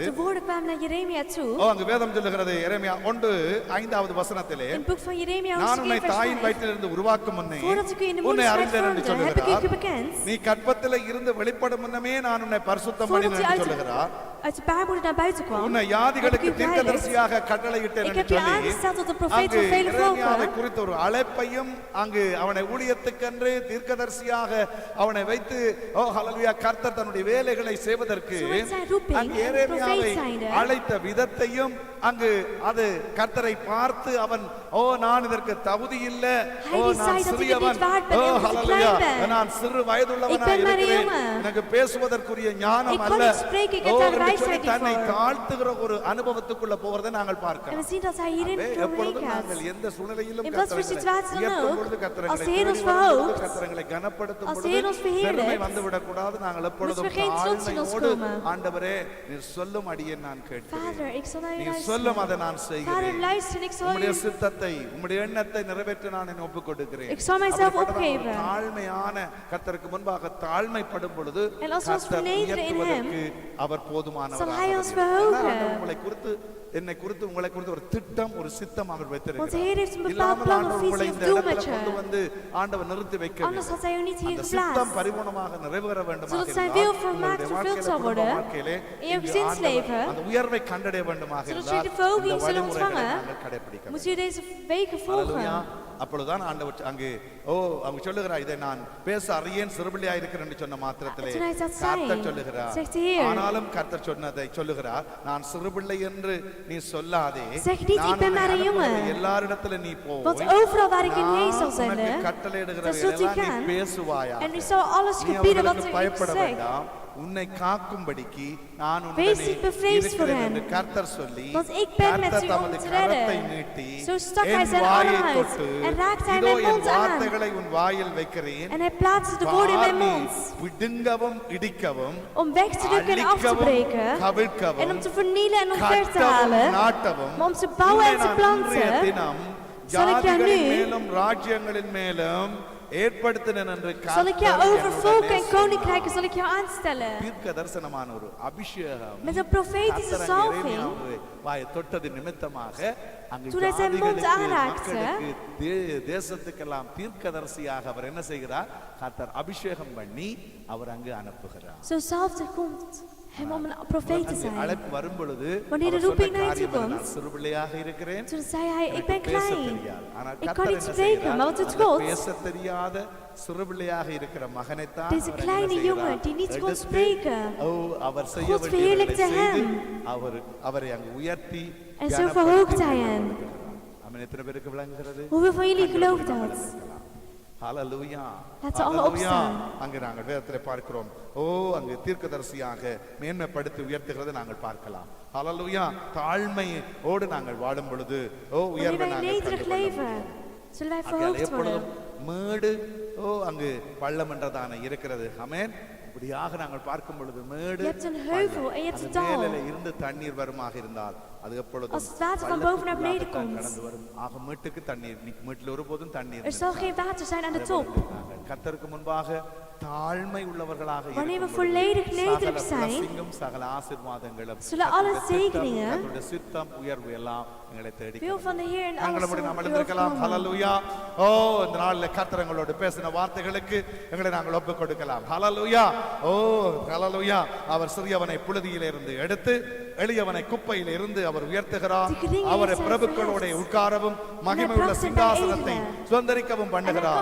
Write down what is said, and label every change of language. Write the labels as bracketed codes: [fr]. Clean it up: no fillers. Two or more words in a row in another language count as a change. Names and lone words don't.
[nl] De woorden kwamen naar Jeremia toe. [ta] அங்கு வேதம் சொல்லுகிறது எரேமியா 1:5 வசனத்திலே, [nl] In het boek van Jeremia [ta] நான் உன்னை [nl] hoofdstuk 1 [ta] தாயின் [nl] vers 5. [ta] வயிற்றிலிருந்து உருவாக்கும் முன்னே [nl] Voordat ik u in de [ta] உன்னை [nl] moederschoot [ta] அறிந்தேன் என்று [nl] vormde, heb ik u [ta] சொல்லுகிறார். [nl] bekend. [ta] நீ கற்பத்திலே இருந்து வெளிப்படும் முன்னமே நான் உன்னை பரிசுத்தம் [nl] Voordat [ta] பண்ணினேன் [nl] u [ta] என்று [nl] uit [ta] சொல்லுகிறார். [nl] uit de baarmoeder naar buiten kwam, [ta] உன்னை [nl] heb ik [ta] யாதிகளுக்கு [nl] u geheiligd. [ta] தீர்க்கதரிசியாக கட்டளையிட்டேன் [nl] Ik [ta] என்று [nl] heb je [ta] சொல்லி [nl] aangesteld tot een profeet [ta] அங்கு [nl] voor vele [ta] எரேமியாவை [nl] volken. [ta] குறித்த ஒரு அழைப்பையும் அங்கு அவனை ஊழியத்துக்கென்று தீர்க்கதரிசியாக அவனை வைத்து ஹல்லேலூயா கர்த்தர் தன்னுடைய வேலைகளை செய்வதற்கு [nl] So in zijn roeping [ta] அங்கு [nl] en [ta] எரேமியாவை [nl] profeet zijnde, [ta] அழைத்த விதத்தையும் அங்கு அது கர்த்தரை பார்த்து அவன் நான் இதற்கு தகுதி இல்ல, [nl] Hij die [ta] நான் [nl] zei dat ik het [ta] சிறியவன், [nl] niet waard ben en dat ik [ta] ஹல்லேலூயா [nl] klein ben. [ta] நான் சிறு வயதுள்ளவனாய் [nl] Ik ben maar een [ta] இருக்கிறேன், [nl] jongen. [ta] எனக்கு பேசுவதற்குரிய ஞானம் [nl] Ik kan [ta] அல்ல, [nl] niet spreken, ik heb daar [ta] என்று சொல்லி [nl] wijsheid niet [ta] தன்னை [nl] voor. [ta] தாழ்த்துகிற ஒரு அனுபவத்துக்குள்ள போகிறதை நாங்கள் [nl] En we [ta] பார்க்கிறோம். [nl] zien dat hij hierin doorheen [ta] எப்பொழுதும் [nl] gaat. [ta] நாங்கள் எந்த சூழ்நிலையிலும் [nl] In wat voor [ta] கர்த்தரை [nl] situatie dan [ta] உயர்த்தும் [nl] ook, [ta] பொழுது, கர்த்தரை [nl] als de Heer ons [ta] தேடி வரும் பொழுது, [nl] verhoogt, [ta] கர்த்தரை கனப்படுத்தும் [nl] als de [ta] பொழுது [nl] Heer ons verheerlijkt, [ta] பெருமை வந்துவிடக் கூடாது. நாங்கள் எப்பொழுதும் [nl] moeten we geen trots in ons [ta] தாழ்மையோடு [nl] komen. [ta] ஆண்டவரே நீர் சொல்லும் அடியேன் நான் கேட்கிறேன், [nl] Vader, ik zal naar u [ta] நீர் சொல்லும் அதை [nl] luisteren. [ta] நான் [nl] Vader, [ta] செய்கிறேன், [nl] luister en ik zal [ta] உம்முடைய [nl] u... [ta] சித்தத்தை உம்முடைய எண்ணத்தை நிறைவேற்ற நான் என்னை ஒப்புக் கொடுக்கிறேன். [nl] Ik zal mijzelf [ta] அப்படிப்பட்ட ஒரு [nl] opgeven. [ta] தாழ்மையான கர்த்தருக்கு முன்பாக தாழ்மைப்படும் பொழுது [nl] En als we ons [ta] கர்த்தர் [nl] vernederen in [ta] உயர்த்துவதற்கு அவர் [nl] zal [ta] போதுமானவராக [nl] hij ons [ta] இருக்கிறார். [nl] verhogen. [ta] ஆண்டவர் உங்களை குறித்து என்னை குறித்து உங்களை குறித்து ஒரு திட்டம் ஒரு சித்தம் அவர் [nl] Want de [ta] வைத்திருக்கிறார். [nl] Heer heeft een bepaald [ta] இல்லாமல் [nl] plan of [ta] ஆண்டவர் உங்களை [nl] visie of [ta] இந்த [nl] doel [ta] இடத்துல [nl] met [ta] கொண்டு [nl] je. [ta] வந்து ஆண்டவர் நிறுத்தி [nl] Anders [ta] வைக்கவில்லை. [nl] had hij u niet hier [ta] அந்த சித்தம் [nl] geplaatst. [ta] பரிபூர்ணமாக நிறைவேற வேண்டுமாக [nl] Zodat zijn [ta] இருந்தால், [nl] wil volmaakt [ta] உங்களுடைய [nl] vervuld [ta] வாழ்க்கையிலே, [nl] zal [ta] குடும்ப [nl] worden, [ta] வாழ்க்கையிலே [nl] in uw [ta] இங்கு [nl] gezinsleven, [ta] ஆண்டவர் அந்த உயர்வை கண்டடைய வேண்டுமாக [nl] zodat u [ta] இருந்தால் [nl] de verhoging [ta] இந்த [nl] zullen [ta] வழிமுறைகளை [nl] ontvangen, [ta] நாங்கள் கடைபிடிக்க [nl] moet [ta] வேண்டும். [nl] u deze wegen [ta] ஹல்லேலூயா. [nl] volgen. [ta] அப்பொழுதுதான் ஆண்டவர் அங்கு அவங்க சொல்லுகிறார், இதை நான் பேச அறியேன் சிறுபிள்ளையா இருக்கிறேன் என்று சொன்ன மாத்திரத்திலே [nl] Toen hij dat [ta] கர்த்தர் [nl] zei, [ta] சொல்லுகிறார், [nl] zegt de Heer, [ta] ஆனாலும் கர்த்தர் சொன்னதை சொல்லுகிறார், நான் சிறுபிள்ளை என்று நீ சொல்லாதே, [nl] Zeg niet, [ta] நான் [nl] ik ben [ta] உன்னை [nl] maar een [ta] அனுப்புகிற [nl] jongen. [ta] எல்லாரிடத்துல நீ போய் [nl] Want overal waar ik u heen zal [ta] நான் உனக்கு [nl] zenden, [ta] கட்டளையிடுகிறதை [nl] dan zult u [ta] எல்லாம் நீ [nl] gaan [ta] பேசுவாயாக. [nl] en u zal alles [ta] நீ [nl] gebieden wat [ta] அவர்களுக்கு [nl] u [ta] பயப்பட [nl] zegt. [ta] வேண்டாம், உன்னை காக்கும்படிக்கு நான் [nl] Wees [ta] உன்னை [nl] niet bevreesd voor [ta] இருக்கிறேன் [nl] hen. [ta] என்று கர்த்தர் சொல்லி, [nl] Want ik ben met [ta] கர்த்தர் [nl] u om [ta] தமது [nl] te [ta] கரத்தை [nl] redden. [ta] நீட்டி [nl] Zo stak hij [ta] என் [nl] zijn [ta] வாயை [nl] arm uit [ta] தொட்டு, [nl] en raakte hij [ta] இதோ [nl] mijn [ta] என் [nl] mond aan. [ta] வார்த்தைகளை உன் வாயில் வைக்கிறேன், [nl] En hij plaatste de woorden in mijn [ta] வார்த்தை [nl] mond. [ta] பிடுங்கவும் இடிக்கவும் [nl] Om weg te drukken en af te [ta] அழிக்கவும் [nl] breken. [ta] கவிழ்க்கவும் [nl] En om te vernielen en omver te [ta] கட்டவும் [nl] halen. [ta] நாட்டவும் [nl] Maar om te bouwen en te [ta] உன்னை நான் இன்றைய [nl] planten. [ta] தினம் [nl] Zal ik jou [ta] ஜாதிகளின் [nl] nu- [ta] மேலும் ராஜ்யங்களின் மேலும் ஏற்படுத்தினேன் என்று [nl] Zal ik jou [ta] கர்த்தர் [nl] over [ta] என்னுடனே [nl] volken en [ta] சொன்னார். [nl] koninkrijken zal ik jou aanstellen. [ta] தீர்க்க தரிசனமான ஒரு அபிஷேகம் [nl] Met een profetische [ta] கர்த்தர் அங்கே [nl] salving. [ta] எரேமியாவை வாயை தொட்டது நிமித்தமாக அங்கு [nl] Toen hij zijn mond [ta] ஜாதிகளுக்கு, [nl] aanraakte, [ta] மக்களுக்கு, தேசத்துக்கெல்லாம் தீர்க்கதரிசியாக அவர் என்ன செய்கிறார்? கர்த்தர் அபிஷேகம் பண்ணி அவர் அங்கு அனுப்புகிறார். [nl] Zo zalfde komt hem om een profeet te [ta] அங்கு [nl] zijn. [ta] அழைப்பு வரும் பொழுது [nl] Wanneer de [ta] அவர் சொன்ன [nl] roeping naar je [ta] காரியம் [nl] toe [ta] என்ன? [nl] komt, [ta] நான் சிறு பிள்ளையாக இருக்கிறேன், [nl] Toen zei hij, ik [ta] எனக்கு [nl] ben [ta] பேச [nl] klein. [ta] தெரியாது. ஆனால் [nl] Ik kan [ta] கர்த்தர் [nl] niet [ta] என்ன [nl] spreken, [ta] செய்கிறார்? [nl] maar wat doet [ta] அந்த [nl] God? [ta] பேச தெரியாத சிறு பிள்ளையாக இருக்கிற மகனைத்தான் [nl] Deze [ta] அவர் என்ன [nl] kleine [ta] செய்கிறார்? [nl] jongen die niet kon [ta] எடுத்து, [nl] spreken. [ta] அவர் செய்ய [nl] God [ta] வேண்டியவைகளை [nl] verheerlijkte [ta] செய்து [nl] hem. [ta] அவரை அங்கு உயர்த்தி [nl] En zo [ta] கனப்படுத்தி [nl] verhoogt hij hem. [ta] ஆமென். எத்தனை பேருக்கு விளங்குகிறது? [nl] Hoeveel van jullie gelooft dat? [ta] ஹalleluya. [nl] Laten we alle [ta] ஹalleluya. [nl] opstaan. [ta] அங்கு நாங்கள் வேதத்திலே பார்க்கிறோம், அங்கு தீர்க்கதரிசியாக மேன்மைப்படுத்தி உயர்த்துகிறதை நாங்கள் பார்க்கலாம். ஹalleluya. தாழ்மையோடு நாங்கள் வாழும் பொழுது [nl] Wanneer [ta] உயர்வை [nl] wij [ta] நாங்கள் [nl] nederig [ta] கண்டுகொள்ள [nl] leven, [ta] முடியும். [nl] zullen wij [ta] அங்கே [nl] verhoogd [ta] எப்பொழுதும் [nl] worden. [ta] மேடு அங்கு பள்ளம் என்றதான இருக்கிறது. ஆமென். இப்படியாக நாங்கள் பார்க்கும் பொழுது மேடு [nl] Je hebt een heuvel en je hebt [ta] அது [nl] een dal. [ta] மேலே இருந்து தண்ணீர் வருமாக இருந்தால் அது எப்பொழுதும் [nl] Als het water van boven naar beneden [ta] பள்ளத்துக்குள்ளாகத்தான் [nl] komt. [ta] கடந்து வரும். ஆக மீட்டுக்கு தண்ணீர் மீட்டில் ஒருபோதும் தண்ணீர் [nl] Er zal geen water zijn aan de top. [ta] நாங்கள் கர்த்தருக்கு முன்பாக தாழ்மை உள்ளவர்களாக [nl] Wanneer we [ta] இருக்கும் பொழுது [nl] volledig nederig [ta] சகல [nl] zijn, [ta] blessingum, சகல ஆசீர்வாதங்களும் [nl] zullen alle [ta] கர்த்தருடைய திட்டம், [nl] zegeningen, [ta] கர்த்தருடைய சித்தம் உயர்வு எல்லாம் எங்களை தேடி [nl] wil van de Heer en alles [ta] நாங்கள் [nl] zal [ta] நாம் [nl] u [ta] எழுந்திருக்கலாம். [nl] overkomen. [ta] ஹalleluya. இந்த நாளில் கர்த்தர் எங்களோடு பேசின வார்த்தைகளுக்கு எங்களை நாங்கள் ஒப்புக் கொடுக்கலாம். ஹalleluya. ஹalleluya. அவர் சிறியவனை புழுதியிலே இருந்து எடுத்து எளியவனை குப்பையில் இருந்து அவர் உயர்த்துகிறார். அவரை பிரபுக்களோட உட்காரவும் மகிமையுள்ள சிங்காசனத்தை சுதந்தரிக்கவும் பண்ணுகிறார்.